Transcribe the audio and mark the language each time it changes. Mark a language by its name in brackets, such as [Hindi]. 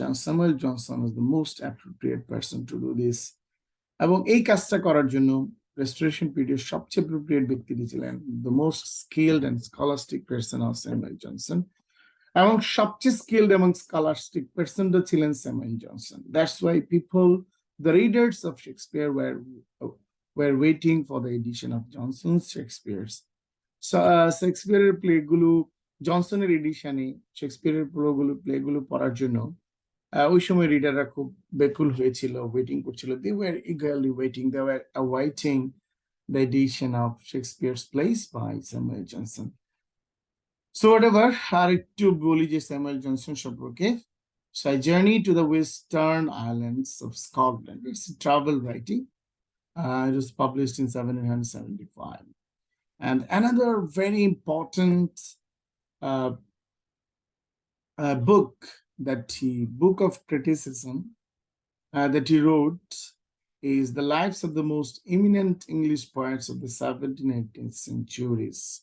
[English] Samuel Johnson is the most appropriate person to do this. [Bangla] এবং এই কাজটা করার জন্য রেস্টোরেশন পিরিয়ড সবচেয়ে অ্যাপ্রোপ্রিয়েট ব্যক্তিটি ছিলেন [English] the most skilled and scholastic person of [Bangla] Samuel Johnson. এবং সবচেয়ে স্কিলড এবং স্কলাস্টিক পার্সনটা ছিলেন Samuel Johnson. [English] That's why people, the readers of Shakespeare were waiting for the edition of Johnson's Shakespeare's. [Bangla] শেক্সপিয়ারের প্লেগুলো জনসনের এডিশনে শেক্সপিয়ারের প্লেগুলো পড়ার জন্য ওই সময় রিডাররা খুব বেকুল হয়েছিল, ওয়েটিং করছিল। [English] They were eagerly waiting, they were awaiting the edition of Shakespeare's plays by Samuel Johnson. So whatever, [Bangla] আর একটু বলি যে স্যামুয়েল জনসন সম্পর্কে। [English] So I journey to the western islands of Scotland. It's a travel writing. It was published in 1775. And another very important book of criticism that he wrote is The Lives of the Most Eminent English Poets of the 17th and 18th centuries.